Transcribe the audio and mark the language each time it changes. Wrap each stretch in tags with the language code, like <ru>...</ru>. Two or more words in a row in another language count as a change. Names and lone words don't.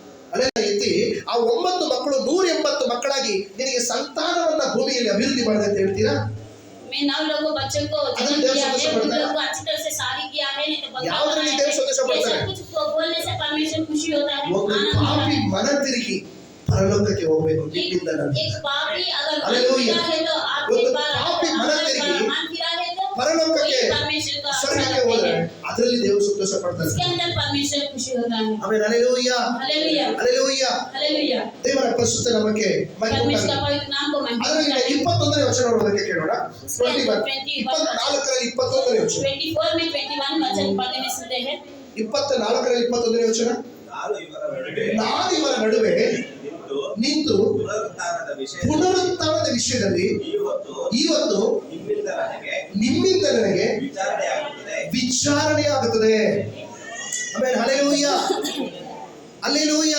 <kn>ಅಲ್ಲೆಲ್ಲ ಎತ್ತಿ ಆ 9 ಮಕ್ಕಳು 180 ಮಕ್ಕಳಾಗಿ ನಿನಗೆ ಸಂತಾನವನ್ನ ಭೂಮಿಯಲ್ಲಿ ಅಭಿವೃದ್ಧಿ ಮಾಡಿದೆ ಅಂತ ಹೇಳ್ತೀರಾ?</kn> <hi>मैं 9 लोगों बच्चों को जन्म दिया है, उन लोगों को अच्छी तरह से शादी किया है, नहीं तो</hi> <kn>ಯಾವುದರಲ್ಲಿ ದೇವರು ಸಂತೋಷ ಪಡ್ತಾರೆ?</kn> <hi>कुछ बोलने से परमेश्वर खुशी होता है।</hi> <kn>ಒಬ್ಬ ಪಾಪಿ ಮನ ತಿರುಗಿ ಪರಲೋಕಕ್ಕೆ ಹೋಗಬೇಕು ನಿಮ್ಮಿಂದ ನನಗೆ.</kn> <hi>एक पापी अगर हालेलुया। है तो</hi> <kn>ಒಂದು ಪಾಪಿ ಮನ ತಿರುಗಿ ಪರಲೋಕಕ್ಕೆ ಸ್ವರ್ಗಕ್ಕೆ ಹೋದರೆ ಅದರಲ್ಲಿ ದೇವರು ಸಂತೋಷ ಪಡ್ತಾನೆ.</kn> <hi>इसके अंदर परमेश्वर खुशी होता है।</hi> <kn>ಆಮೆನ್. ಹಲ್ಲೆಲೂಯಾ,</kn> <hi>हालेलुया,</hi> <kn>ಹಲ್ಲೆಲೂಯಾ,</kn> <hi>हालेलुया।</hi> <kn>ದೇವರ ಪರಿಶುದ್ಧ ನಾಮಕ್ಕೆ ಮಹಿಮೆ</kn> <hi>परमेश्वर का</hi> <kn>ಉಂಟಾಗಲಿ.</kn> <hi>पवित्र नाम को महिमा</hi> <kn>ಅದರಲ್ಲಿ 21ನೇ ವಚನ ಓದೋದಕ್ಕೆ ಕೇಳೋಣ. 24ರಲ್ಲಿ 21ನೇ ವಚನ.</kn> <hi>24 में 21 वचन पढ़ने में सुनते हैं।</hi> <kn>24ರಲ್ಲಿ 21ನೇ ವಚನ. ನಾನು ಇವರ ನಡುವೆ ನಿಂತು ಪುನರುತ್ಥಾನದ ವಿಷಯದಲ್ಲಿ ಇವತ್ತು ನಿಮ್ಮಿಂದ ನನಗೆ ವಿಚಾರಣೆ ಆಗುತ್ತದೆ. ಆಮೇಲೆ ಹಲ್ಲೆಲೂಯಾ, ಹಲ್ಲೆಲೂಯಾ.</kn>